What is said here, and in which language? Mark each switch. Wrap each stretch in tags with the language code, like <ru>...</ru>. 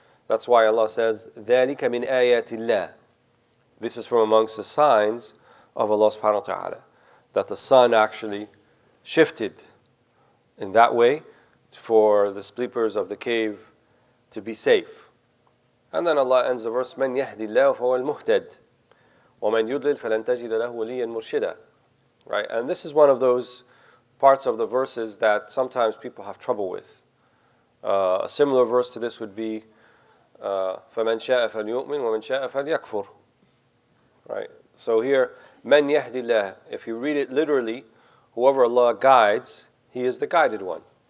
<en>That's why Allah says,</en> <ar>ذَلِكَ مِنْ آيَاتِ اللَّهِ.</ar> <en>This is from amongst the signs of Allah subhanahu wa ta'ala, that the sun actually shifted in that way for the sleepers of the cave to be safe. And then Allah ends the verse,</en> <ar>مَنْ يَهْدِ اللَّهُ فَهُوَ الْمُهْتَدِ وَمَنْ يُضْلِلْ فَلَنْ تَجِدَ لَهُ وَلِيًّا مُرْشِدًا.</ar> <en>Right? And this is one of those parts of the verses that sometimes people have trouble with. A similar verse to this would be</en> <ar>فَمَنْ شَاءَ فَلْيُؤْمِنْ وَمَنْ شَاءَ فَلْيَكْفُرْ.</ar> <en>Right? So here,</en> <ar>مَنْ يَهْدِ اللَّهِ,</ar> <en>if you read it literally, whoever Allah guides, He is the guided one.</en>